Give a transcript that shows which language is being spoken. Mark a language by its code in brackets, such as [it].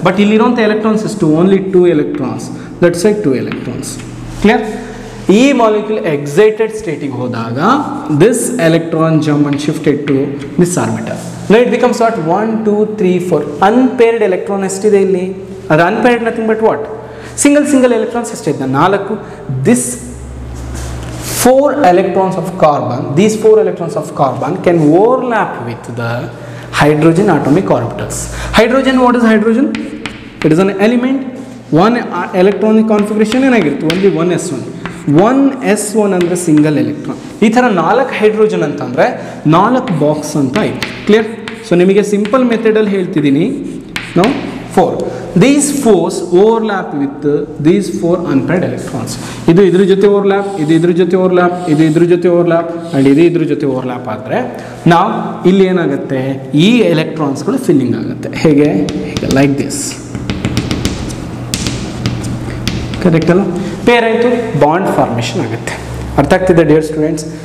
[en] but [kn] ಇಲ್ಲಿರುವಂಥ [en] electrons [kn] ಎಷ್ಟು? [en] Only 2 electrons. That's why 2 electrons. Clear? [kn] ಈ ಮಾಲಿಕ್ಯೂಲ್ ಎಕ್ಸೈಟೆಡ್ ಸ್ಟೇಟಿಗೆ ಹೋದಾಗ [en] This electron jump and shifted to this orbital. No it becomes what 1 2 3 4 unpaired electron [kn] ಎಷ್ಟಿದೆ ಇಲ್ಲಿ? [en] ಅದು unpaired nothing but what single electrons [kn] ಎಷ್ಟಿದೆ? 4. [en] This 4 electrons of carbon, these 4 electrons of carbon can overlap with the hydrogen atomic orbitals. Hydrogen, what is hydrogen? It is an element. One electronic configuration [kn] ಏನಾಗಿರುತ್ತೆ? [en] only 1s1. 1s1 [kn] ಅಂದರೆ [en] Single electron. [kn] ಈ ಥರ 4 hydrogen ಅಂತಂದರೆ 4 box ಅಂತ ಆಯಿತು. Clear? So ನಿಮಗೆ simple ಮೆಥಡಲ್ಲಿ ಹೇಳ್ತಿದ್ದೀನಿ. ನಾವು 4. [en] These 4s overlap with these 4 unpaired electrons. [kn] ಇದು ಇದ್ರ ಜೊತೆ ಓವರ್ಲ್ಯಾಪ್, ಇದು ಇದ್ರ ಜೊತೆ ಓವರ್ಲ್ಯಾಪ್, ಇದು ಇದ್ರ ಜೊತೆ ಓವರ್ಲ್ಯಾಪ್ ಆ್ಯಂಡ್ ಇದು ಇದ್ರ ಜೊತೆ ಓವರ್ಲ್ಯಾಪ್ ಆದರೆ ನಾವು ಇಲ್ಲಿ ಏನಾಗುತ್ತೆ? ಈ ಎಲೆಕ್ಟ್ರಾನ್ಸ್ಗಳು ಫಿಲ್ಲಿಂಗ್ ಆಗುತ್ತೆ. ಹೇಗೆ? [en] Like this. [kn] ಕರೆಕ್ಟ್ ಅಲ್ಲ? ಪೇರ್ ಆಯಿತು, ಬಾಂಡ್ ಫಾರ್ಮೇಷನ್ ಆಗುತ್ತೆ. ಅರ್ಥ ಆಗ್ತಿದೆ [en] Dear students?